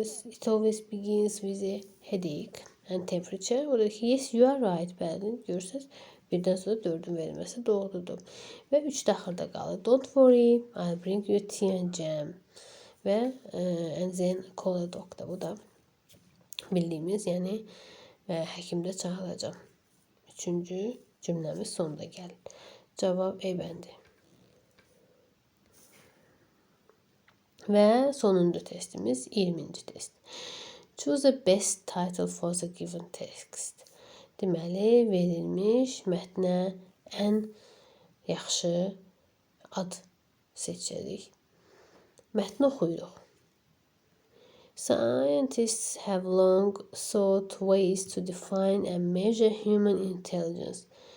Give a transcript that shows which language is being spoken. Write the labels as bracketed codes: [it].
[en] It always begins with a headache and temperature. [az] Oradakı [en] yes, you are right. [az] Bəli, görürsünüz. 1-dən sonra 4-ün verilməsi doğrudur. Və 3 daxildə qalır. [en] Don't worry, I'll bring you tea and jam. Və and then call a doctor. [az] Bu da bildiyimiz, yəni həkimdə çağıracam. 3-cü cümləmiz sonda gəlir. Cavab E bəndi. Və sonuncu testimiz 20-ci test. [en] Choose the best title for the given text. [az] Deməli, verilmiş mətnə ən yaxşı ad seçirik. Mətni oxuyuruq. [en] Scientists have long sought ways to define and measure human intelligence.